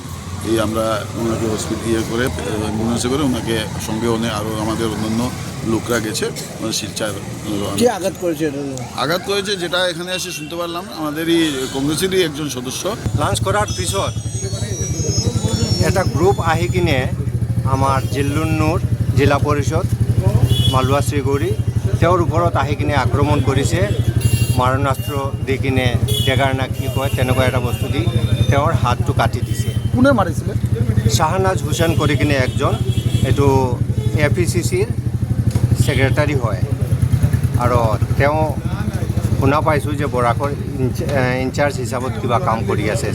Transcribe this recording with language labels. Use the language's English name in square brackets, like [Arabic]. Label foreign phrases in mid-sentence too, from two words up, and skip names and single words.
[Bangla] এই আমরা ওনাকে হসপিটাল করে অ্যাম্বুলেন্সে করে ওনাকে সঙ্গে আরও আমাদের অন্যান্য লোকরা গেছে শিলচর। আঘাত করেছে যেটা এখানে এসে শুনতে পারলাম আমাদেরই কংগ্রেসেরই একজন সদস্য। [Assamese] লাঞ্চ করার পিছত এটা গ্রুপ আহি কিনে আমার জিল্লুর নূর জেলা পরিষদ মালুৱা শ্ৰীগৌৰী তেওঁৰ ওপৰত আহি কিনে আক্ৰমণ কৰিছে। মাৰণাস্ত্ৰ দি কিনে ডেগাৰ না কি কয় তেনেকুৱা এটা বস্তু দি তেওঁৰ হাতটো কাটি দিছে। কোনে মাৰিছিলে? শাহনাজ হুছেইন কৰি কিনে একজন, এইটো APCCৰ ছেক্ৰেটাৰী হয় আৰু তেওঁ শুনা পাইছোঁ যে বৰাকৰ ইনচাৰ্জ হিচাপত কিবা কাম কৰি আছে।